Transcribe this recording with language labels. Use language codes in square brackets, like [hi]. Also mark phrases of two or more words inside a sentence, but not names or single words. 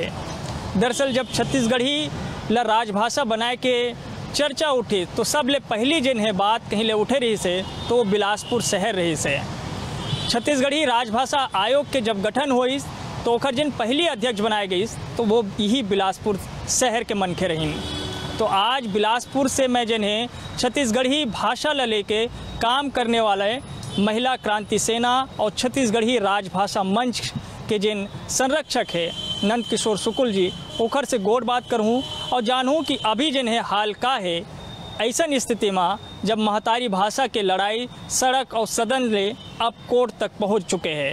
[hne] दरअसल जब छत्तीसगढ़ी ल राजभाषा बनाए के चर्चा उठी तो सब ले पहली जिन है बात कहीं ले उठे रही से तो वो बिलासपुर शहर रही से। छत्तीसगढ़ी राजभाषा आयोग के जब गठन हुई तो ओकर जिन पहली अध्यक्ष बनाए गई तो वो यही बिलासपुर शहर के मनखे रही। तो आज बिलासपुर से मैं जिन है छत्तीसगढ़ी भाषा ल लेके काम करने वाले महिला क्रांति सेना और छत्तीसगढ़ी राजभाषा मंच के जिन संरक्षक है नंद किशोर शुक्ल जी, ओखर से गोर बात करूँ और जानूँ कि अभी जिन है हाल का है ऐसा स्थिति में जब महतारी भाषा के लड़ाई सड़क और सदन ले अब कोर्ट तक पहुंच चुके हैं।